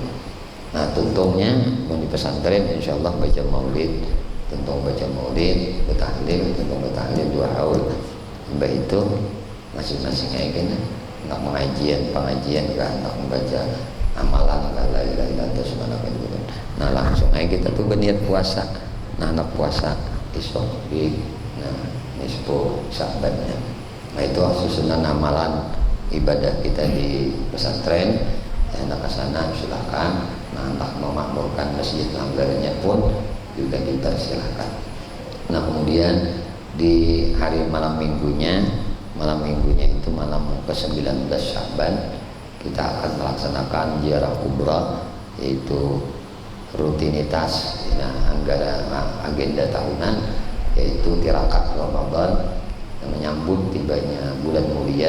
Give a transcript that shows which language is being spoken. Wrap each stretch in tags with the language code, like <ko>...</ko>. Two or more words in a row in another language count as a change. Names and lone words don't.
<bjn>Nah, tuntungnya mau di pesantren insyaallah baca maulid, tuntung baca maulid, bertahlil, tuntung bertahlil 2 haul.</bjn> <id>Mbak itu masing-masing kayak gini. Nak pengajian kan, nak membaca amalan</id> <ar>لا إله إلا الله سبحان الله.</ar> <id>Nah, langsung aja kita tuh berniat puasa. Nah, anak puasa isok di nisfu Sya'bannya. Nah, itu susunan amalan ibadah kita di pesantren. Anak ke sana silakan. Nah, anak memakmurkan masjid langgarnya pun juga dipersilakan. Nah, kemudian di hari malam minggunya itu malam ke-19 Sya'ban, kita akan melaksanakan ziarah kubra, yaitu rutinitas agenda tahunan, yaitu tirakat Ramadan yang menyambut tibanya bulan mulia.</id>